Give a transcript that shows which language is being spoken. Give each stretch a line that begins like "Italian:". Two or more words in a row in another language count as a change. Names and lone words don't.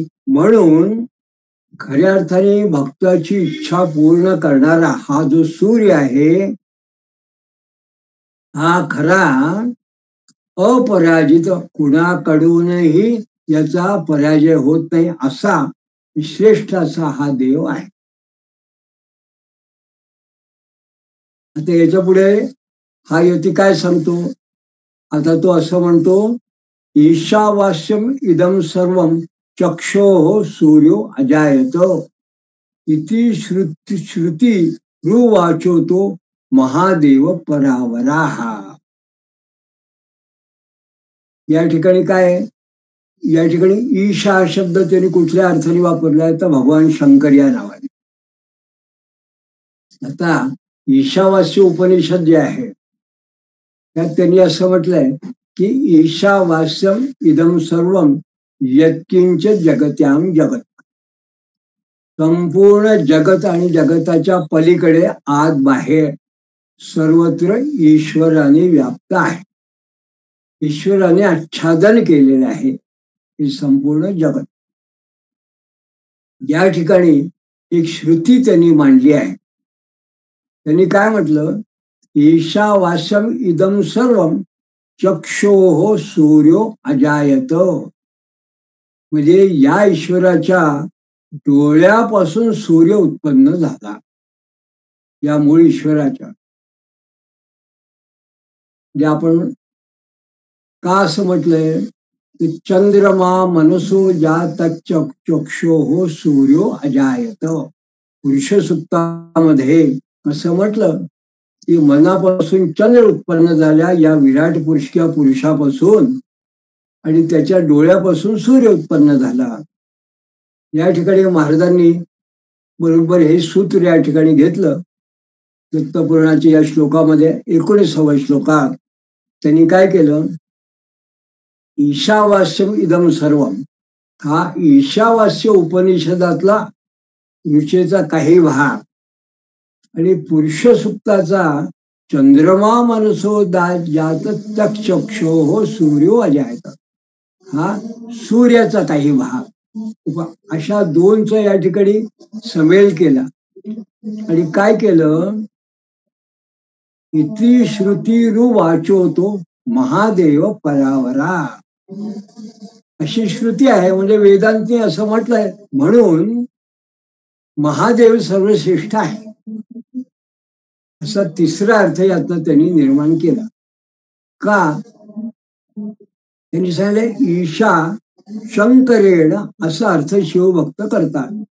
Marathi: म्हणून खऱ्या अर्थाने भक्ताची इच्छा पूर्ण करणारा हा जो सूर्य आहे हा खरा अपराजित, कुणाकडूनही याचा पराजय होत नाही असा श्रेष्ठ असा हा देव आहे. आता याच्या पुढे हा यती काय सांगतो. आता तो असं म्हणतो,
Sanskrit: ईशावास्यम इदम सर्वम चक्षो सूर्यो अजायत इति श्रुती रुवाचो तो महादेव परावराहा.
Marathi: या ठिकाणी काय, या ठिकाणी ईशा शब्द त्यांनी कुठल्या अर्थाने वापरलाय तर भगवान शंकर या नावाने. आता ईशावास्य उपनिषद जे आहे त्यात त्यांनी असं म्हटलंय की
Sanskrit: ईशावास्यम इदम सर्वम यत्किंच जगत्याम जगत.
Marathi: संपूर्ण जगत आणि जगताच्या पलीकडे आत बाहेर सर्वत्र ईश्वराने व्याप्त आहे. ईश्वराने आच्छादन केलेलं आहे हे संपूर्ण जगत. या ठिकाणी एक श्रुती त्यांनी मांडली आहे. त्यांनी काय म्हटलं,
Sanskrit: ईशावास्यम इदम सर्वम चक्षोः सूर्यो अजायत.
Marathi: म्हणजे या ईश्वराच्या डोळ्यापासून सूर्य उत्पन्न झाला. या मूळ ईश्वराच्या म्हणजे आपण का असं म्हटलंय,
Sanskrit: चंद्रमा मनसो जात चक्षोः सूर्यो अजायत.
Marathi: पुरुष सुक्तामध्ये असं म्हटलं की मनापासून चंद्र उत्पन्न झाल्या या विराट पुरुष किंवा पुरुषापासून, आणि त्याच्या डोळ्यापासून सूर्य उत्पन्न झाला. या ठिकाणी महाराजांनी बरोबर हे सूत्र या ठिकाणी घेतलं. दत्तपुराणाच्या या श्लोकामध्ये 19व्या श्लोकात त्यांनी काय केलं,
Sanskrit: ईशावास्यम इदम सर्वम
Marathi: हा ईशावास्य उपनिषदातला ऋषेचा काही भाग आणि पुरुष सुक्ताचा
Sanskrit: चंद्रमा मनसो जात चक्षो सूर्यो अजायत
Marathi: हा सूर्याचा काही भाग, अशा दोनचा या ठिकाणी समेल केला. आणि काय केलं,
Sanskrit: इति श्रुतीरु वाचोतो महादेव परावरा.
Marathi: अशी श्रुती आहे. म्हणजे वेदांतनी असं म्हटलंय. म्हणून महादेव सर्वश्रेष्ठ आहे असा तिसरा अर्थ यातनं त्यांनी निर्माण केला. का? त्यांनी सांगितलं
Sanskrit: ईशा शंकरेण
Marathi: असा अर्थ शिवभक्त करतात.